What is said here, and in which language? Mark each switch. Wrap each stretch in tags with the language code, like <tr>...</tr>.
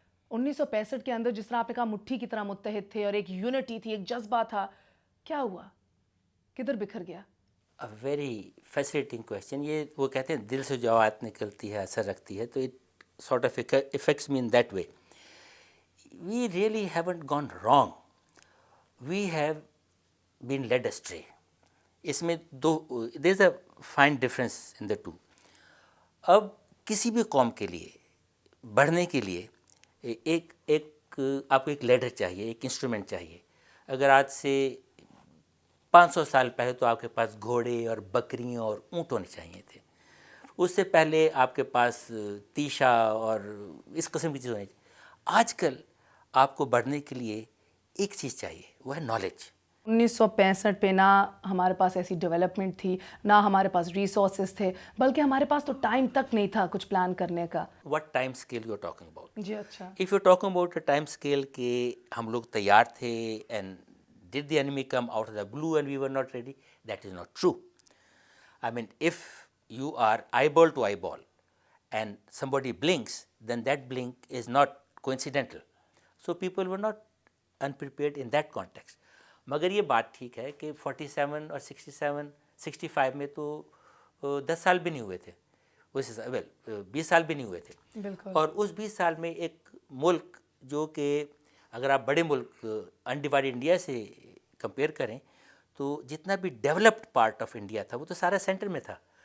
<ur>1965 کے اندر جس طرح آپ نے کہا مٹھی کی طرح متحد تھے اور ایک یونٹی تھی, ایک جذبہ تھا, کیا ہوا, کدھر بکھر گیا؟</ur> <en>Very fascinating question.</en> <ur>یہ وہ کہتے ہیں دل سے جو بات نکلتی ہے اثر رکھتی ہے, تو</ur> <en>It sort of affects me in that way. We really haven't gone wrong. We have been led astray.</en> <ur>اس میں</ur> <en>there is a fine difference in the two.</en> <ur>اب کسی بھی قوم کے لیے بڑھنے کے لیے ایک آپ کو ایک لیڈر چاہیے, ایک انسٹرومنٹ چاہیے. اگر آج سے 500 سال پہلے تو آپ کے پاس گھوڑے اور بکریاں اور اونٹ ہونے چاہیے تھے. اس سے پہلے آپ کے پاس تیشا اور اس قسم کی چیز ہونی چاہیے. آج کل آپ کو بڑھنے کے لیے ایک چیز چاہیے, وہ ہے نالج. 1965 پہ نہ ہمارے پاس ایسی ڈیولپمنٹ تھی, نہ ہمارے پاس ریسورسز تھے, بلکہ ہمارے پاس تو ٹائم تک نہیں تھا کچھ پلان کرنے کا.</ur> <en>What time scale you are talking about?</en> <ur>جی اچھا.</ur> <en>If you are talking about a time scale</en> <ur>کہ ہم لوگ تیار تھے</ur> <en>and did the enemy come out of the blue and we were not ready, that is not true. I mean, if you are eyeball to eyeball and somebody blinks, then that blink is not coincidental. So people were not unprepared in that context.</en> <ur>مگر یہ بات ٹھیک ہے کہ 47 اور 65 میں تو 10 سال بھی نہیں ہوئے تھے, 20 سال بھی نہیں ہوئے تھے. اور اس 20 سال میں ایک ملک جو کہ اگر آپ بڑے ملک انڈیوائڈ انڈیا سے کمپیئر کریں تو جتنا بھی ڈیولپڈ پارٹ آف انڈیا تھا وہ تو سارا سینٹر میں تھا.</ur>